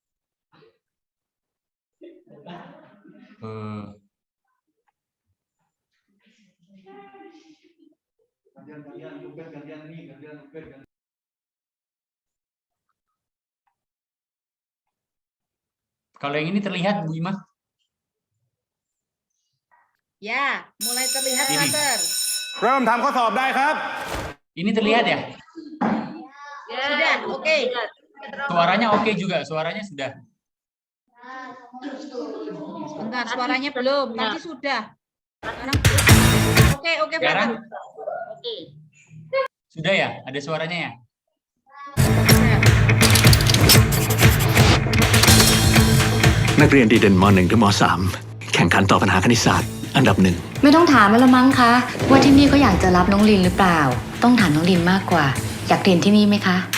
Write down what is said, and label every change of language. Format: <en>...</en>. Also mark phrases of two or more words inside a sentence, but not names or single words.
<id>Eh, Kalau yang ini terlihat, Bu Ima? Ya, mulai terlihat Ini. Frater.</id> <th>เริ่มทำข้อสอบได้ครับ</th> <id>Ini terlihat ya? Sudah, oke. Suaranya oke juga, suaranya sudah. Sebentar, suaranya belum. Tadi sudah. Sekarang belum. Oke, Sekarang Frater. Oke. sudah ya? Ada suaranya ya? Sudah.</id> <th>นักเรียนดีเด่นม .1 ถึงม .3 แข่งขันตอบปัญหาคณิตศาสตร์อันดับ 1 ไม่ต้องถามแล้วละมั้งคะว่าที่นี่เขาอยากจะรับน้องลินหรือเปล่า ต้องถามน้องลินมากกว่า อยากเรียนที่นี่ไหมคะ</th>